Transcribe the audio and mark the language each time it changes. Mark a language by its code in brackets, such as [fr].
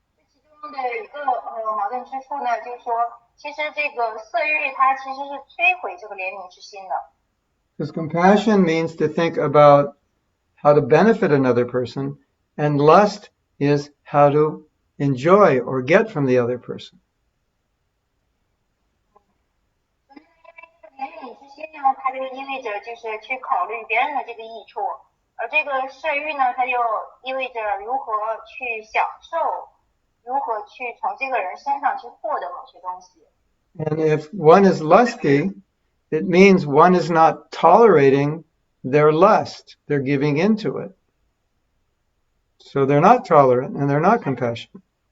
[zh] 其中的一个矛盾之处呢，就是说，其实这个色欲它其实是摧毁这个怜悯之心的。 [en] Because compassion means to think about how to benefit another person, and lust is how to enjoy or get from the other person. [zh] 怜悯之心呢，它就意味着就是去考虑别人的这个益处，而这个色欲呢，它就意味着如何去享受，如何去从这个人身上去获得某些东西。 [en] And if one is lusty, it means one is not tolerating their lust. They're giving into it. So they're not tolerant and they're not compassionate.